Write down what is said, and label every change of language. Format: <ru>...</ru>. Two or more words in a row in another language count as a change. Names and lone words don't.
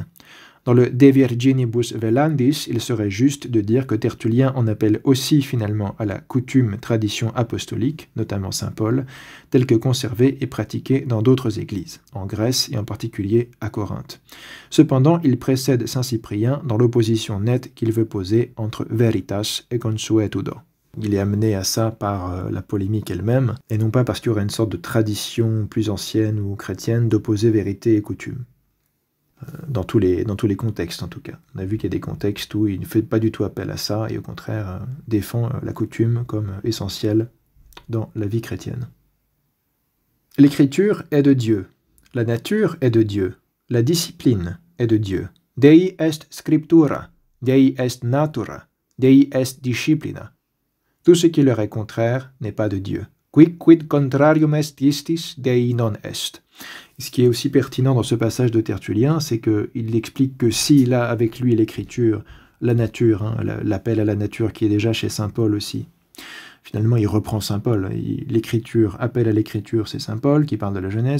<fr>Dans le De Virginibus Velandis, il serait juste de dire que Tertullien en appelle aussi finalement à la coutume tradition apostolique, notamment saint Paul, telle que conservée et pratiquée dans d'autres églises, en Grèce et en particulier à Corinthe. Cependant, il précède saint Cyprien dans l'opposition nette qu'il veut poser entre</fr> <la>veritas et consuetudo.</la> <fr>Il est amené à ça par la polémique elle-même, et non pas parce qu'il y aurait une sorte de tradition plus ancienne ou chrétienne d'opposer vérité et coutume. Dans tous les contextes en tout cas. On a vu qu'il y a des contextes où il ne fait pas du tout appel à ça et au contraire défend la coutume comme essentielle dans la vie chrétienne. L'écriture est de Dieu, la nature est de Dieu, la discipline est de Dieu.</fr> <la>Dei est scriptura, Dei est natura, Dei est disciplina.</la> <fr>Tout ce qui leur est contraire n'est pas de Dieu.</fr> <la>Quicquid contrarium est istis, Dei non est.</la> <fr>Ce qui est aussi pertinent dans ce passage de Tertullien, c'est qu'il explique que s'il a avec lui l'écriture, la nature, l'appel à la nature qui est déjà chez saint Paul aussi, Finalement, il reprend saint Paul. L'écriture, appel à l'écriture, c'est saint Paul qui parle de la Genèse.</fr>